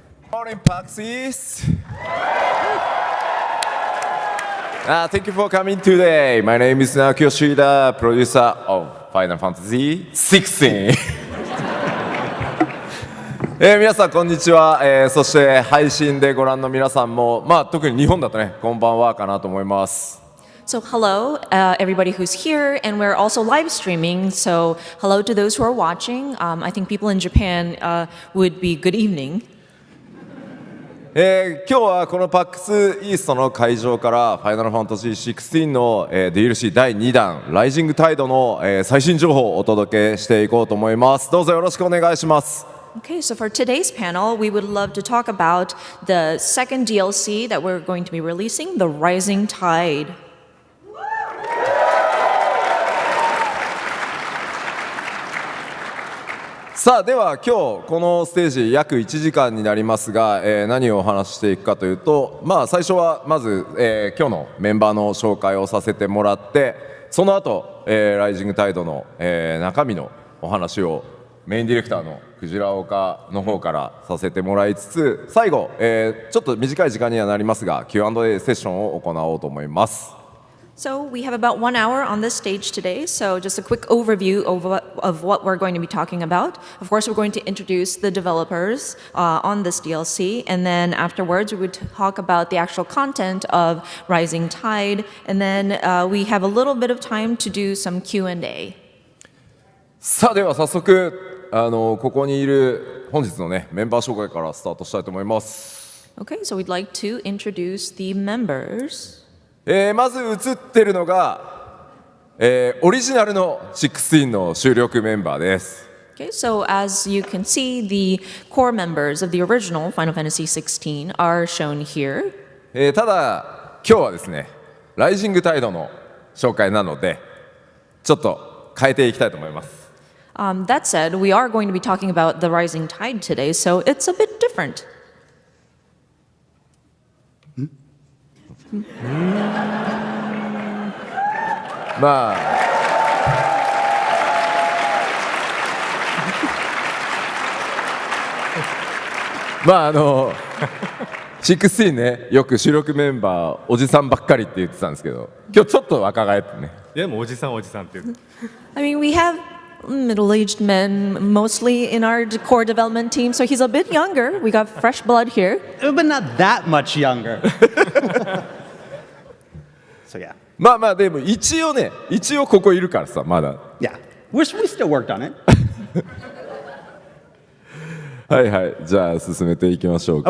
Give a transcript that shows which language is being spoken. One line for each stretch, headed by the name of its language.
English: Morning, PAXs. Thank you for coming today. My name is Naoki Yoshida, producer of Final Fantasy XVI.
Japanese: 皆さんこんにちは、そして配信でご覧の皆さんも、特に日本だとね、こんばんはかなと思います。
English: So hello, everybody who's here, and we're also live streaming. So hello to those who are watching. I think people in Japan would be good evening.
Japanese: 今日はこの PAX イーストの会場からファイナルファンタジー16の、DLC 第2弾ライジングタイドの、最新情報をお届けしていこうと思います。どうぞよろしくお願いします。
English: Okay, so for today's panel, we would love to talk about the second DLC that we're going to be releasing, The Rising Tide.
Japanese: さあでは今日このステージ約1時間になりますが、何をお話ししていくかというと、最初はまず、今日のメンバーの紹介をさせてもらって、その後、ライジングタイドの、中身のお話をメインディレクターのクジラオカの方からさせてもらいつつ、最後、ちょっと短い時間にはなりますが Q&A セッションを行おうと思います。
English: So we have about 1 hour on this stage today. So just a quick overview of what we're going to be talking about. Of course, we're going to introduce the developers on this DLC, and then afterwards we would talk about the actual content of Rising Tide, and then we have a little bit of time to do some Q&A.
Japanese: さあでは早速ここにいる本日のねメンバー紹介からスタートしたいと思います。
English: Okay, so we'd like to introduce the members.
Japanese: まず映ってるのが、オリジナルの16の主力メンバーです。
English: Okay, so as you can see, the core members of the original Final Fantasy XVI are shown here.
Japanese: ただ今日はですねライジングタイドの紹介なのでちょっと変えていきたいと思います。
English: That said, we are going to be talking about the Rising Tide today, so it's a bit different.
Japanese: 16ねよく主力メンバーおじさんばっかりって言ってたんですけど今日ちょっと若返ってね。でもおじさんって言う。
English: I mean, we have middle-aged men mostly in our core development team, so he's a bit younger. We got fresh blood here. But not that much younger. So yeah.
Japanese: でも一応ここいるからさまだ。
English: Yeah. We still worked on it.
Japanese: はいはいじゃあ進めていきましょうか。